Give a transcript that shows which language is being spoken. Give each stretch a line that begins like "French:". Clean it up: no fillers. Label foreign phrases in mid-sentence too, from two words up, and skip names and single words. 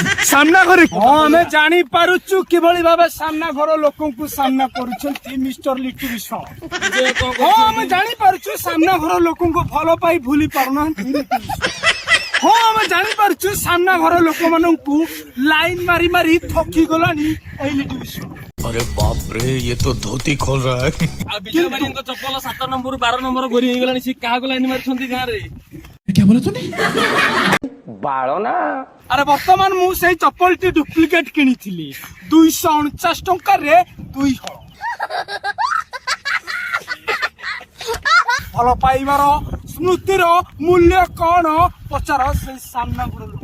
Odia: ସାମ୍ନା ଘରେ ହଁ ଆମେ ଜାଣିପାରୁଛୁ କିଭଳି ଭାବେ ସାମ୍ନା ଘର ଲୋକଙ୍କୁ ସାମ୍ନା କରୁଛନ୍ତି ମିଷ୍ଟର ଲିଟୁ ବିଶ। ହଁ ଆମେ ଜାଣିପାରୁଛୁ ସାମ୍ନା ଘର ଲୋକଙ୍କୁ ଭଲ ପାଇ ଭୁଲି ପାରୁନାହାନ୍ତି ଲିଟୁ ବିଶ। ହଁ ଆମେ ଜାଣିପାରୁଛୁ ସାମ୍ନା ଘର ଲୋକମାନଙ୍କୁ ଲାଇନ ମାରି ମାରି ଥକି ଗଲାଣି ଏଇ ଲିଟୁ ବିଶ।
Hindi: अरे बाप रे ये तो धोती खोल रहा है।
Odia: ଆଉ ବିଜୟ ଭାଇଙ୍କ ଚପଲ 7 ନମ୍ବର 12 ନମ୍ବର ଗୋରି ହେଇଗଲାଣି। ସେ କାହାକୁ ଲାଇନ ମାରୁଛନ୍ତି ଗାଁରେ? ଆରେ ବର୍ତ୍ତମାନ ମୁଁ ସେଇ ଚପଲଟି ଡୁପ୍ଲିକେଟ କିଣିଥିଲି 249 ଟଙ୍କାରେ 2 ହଳ। ଭଲ ପାଇବାର ସ୍ମୃତିର ମୂଲ୍ୟ କଣ ପଚାର ସେଇ ସାମ୍ନା ଘର ଲୋକ।